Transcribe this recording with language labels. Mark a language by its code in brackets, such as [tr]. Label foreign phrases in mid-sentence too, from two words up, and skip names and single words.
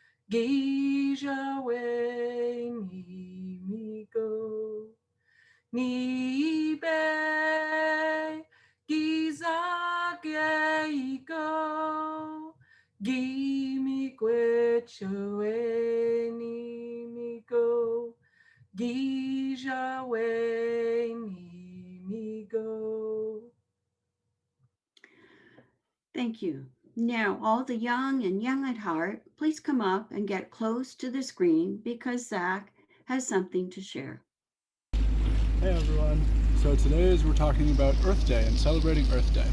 [en] gijawe ni migo, ni be giza geiko, gimi kwechue ni migo, gijawe ni migo. Thank you. Now, all the young and young at heart, please come up and get close to the screen because Zach has something to share. Hey everyone. So today we're talking about Earth Day and celebrating Earth Day.